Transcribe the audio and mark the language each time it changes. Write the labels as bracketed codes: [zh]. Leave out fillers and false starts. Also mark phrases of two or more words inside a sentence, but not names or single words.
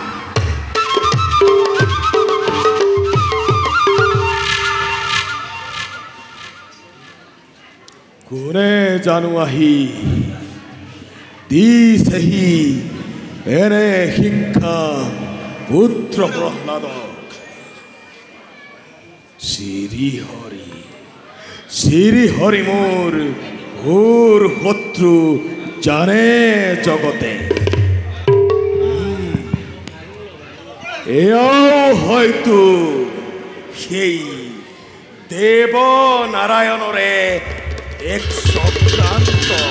[as] কোনে জানো আহি দিছেহি এনে শিক্ষা পুত্ৰ প্ৰহ্লাদক শ্রীহরি মোর ঘোর শত্রু জানে জগতে এয়াও হয়তো সেই দেব নারায়ণরে এক চক্রান্ত